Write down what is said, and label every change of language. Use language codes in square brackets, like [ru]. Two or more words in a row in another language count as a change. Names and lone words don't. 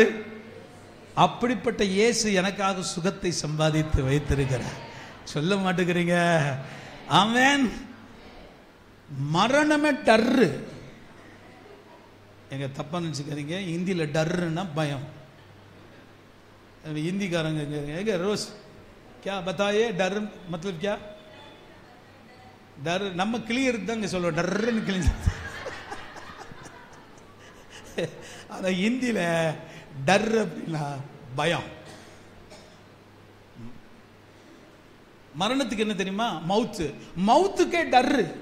[ta] அப்படிப்பட்ட இயேசு எனக்காக சுகத்தை சம்பாதித்து வைத்திருக்கிறார். சொல்ல மாட்டேங்கிறீங்க? ஆமென். மரணமே டர்ரு. எங்க தப்பா நினைச்சுக்கிறீங்க, ஹிந்தியில டர்ருன்னா பயம். [hi] हिंदीकारंगे रोज क्या बताइए डर मतलब क्या? [ta] डर நம்ம கிளியர் தாங்க சொல்லுவோம், டர்ன்னு கிளியர். ஆனா ஹிந்தியில டர் அப்படின்னா பயம். மரணத்துக்கு என்ன தெரியுமா? மவுத்து. மவுத்துக்கே டர்ரு.